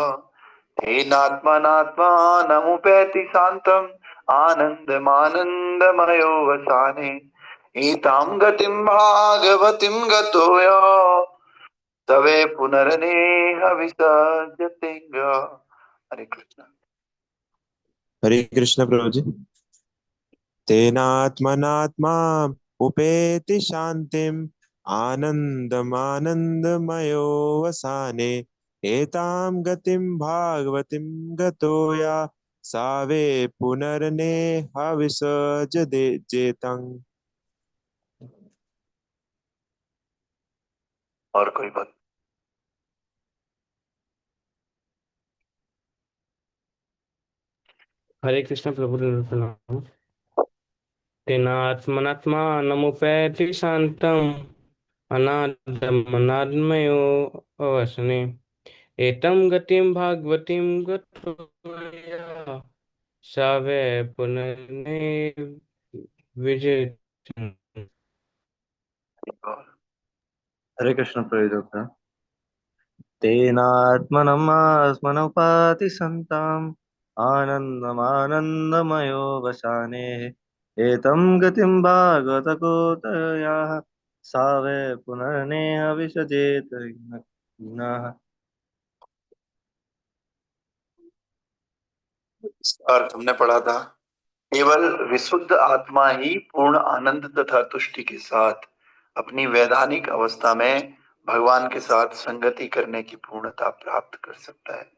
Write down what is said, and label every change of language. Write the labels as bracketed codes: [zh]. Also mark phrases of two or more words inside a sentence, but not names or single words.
[sa] तेनात्मनात्मानमुपैति शान्तम् आनन्दमानन्दमयो वसाने एतां गतिं भागवतीं गतो यः सवे पुनरनेह विसर्जतेऽङ्ग। [hi] हरे कृष्ण। हरे कृष्ण प्रभु जी। [sa] तेनात्मनात्मा उपेति शांतिम आनंदमानंदमयो वसाने एतां गतिं भागवतीं गतो या सावे पुनर्नेह विसर्जतेऽङ्ग। [hi] और कोई बात? हरे कृष्ण प्रभु प्रणाम। [sa] तेनात्मनात्मानमुपैति शान्तम् अनाद्यमनाद्मयो अवसने एतं गतिं भागवतीं गतो यः सवे पुनर्नेह विसर्जतेऽङ्ग। हरे कृष्ण प्रयोजक तेनात्मनमात्मनोपाति सन्ताम् आनन्दमानन्दमयो वसाने एतं गतिं भागवतकोतयाः सावे पुनर्नेह विसजेत नः। [hi] अर्थ हमने पढ़ा था, केवल विशुद्ध आत्मा ही पूर्ण आनंद तथा तुष्टि के साथ अपनी वैधानिक अवस्था में भगवान के साथ संगति करने की पूर्णता प्राप्त कर सकता है।